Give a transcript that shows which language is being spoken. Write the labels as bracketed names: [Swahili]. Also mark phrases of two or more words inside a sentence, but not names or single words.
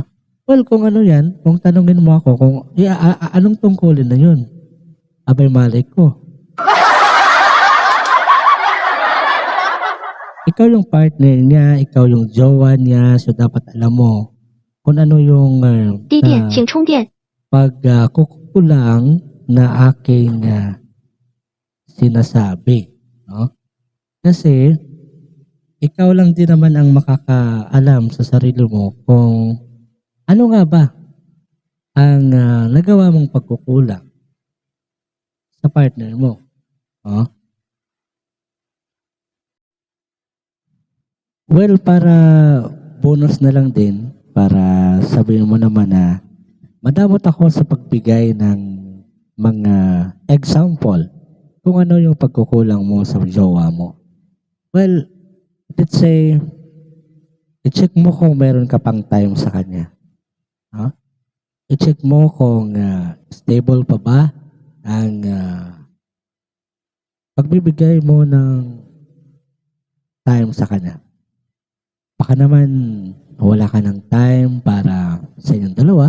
[Filipino] Well, kung ano 'yan, kung tanungin mo ako kung anong tungkulin na 'yun, abay malay ko. Ikaw yung partner niya, ikaw yung jowa niya, so dapat alam mo kung ano yung, [Chinese] 低电，请充电。 [Filipino] pagkukulang na aking, sinasabi, 'no? Kasi ikaw lang din naman ang makakaalam sa sarili mo kung ano nga ba ang, nagawa mong pagkukulang sa partner mo, 'no? Well, para bonus na lang din, para sabihin mo naman na madamot ako sa pagbigay ng mga example kung ano yung pagkukulang mo sa jowa mo. Well, [English] let's say, [Filipino] i-check mo kung meron ka pang time sa kanya. Ha? I-check mo kung stable pa ba ang pagbibigay mo ng time sa kanya. Baka naman wala ka ng time para sa inyong dalawa.